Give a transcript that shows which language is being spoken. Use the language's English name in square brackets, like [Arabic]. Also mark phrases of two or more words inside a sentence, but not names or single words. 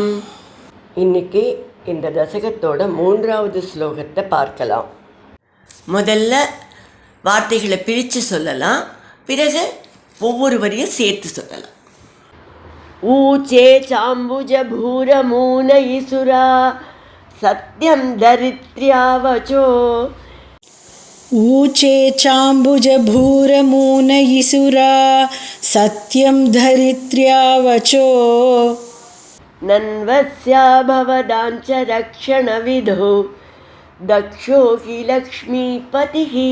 [Tamil] இன்னைக்கு இந்த தசகத்தோட 3வது ஸ்லோகத்தை பார்க்கலாம். முதல்ல வார்த்தைகளை பிரித்து சொல்லலாம், பிறகு ஒவ்வொரு வரியும் சேர்த்து சொல்லலாம். [Sanskrit] ऊचे चाम्बुज भूर मून इसुरा सत्यं धरित्र्यावचो. ऊचे चाम्बुजभूरमूनयिसुरा सत्यं धरित्र्या वचो. नन्वस्या भवदाञ्च रक्षणविधौ दक्षो हि लक्ष्मीपतिः.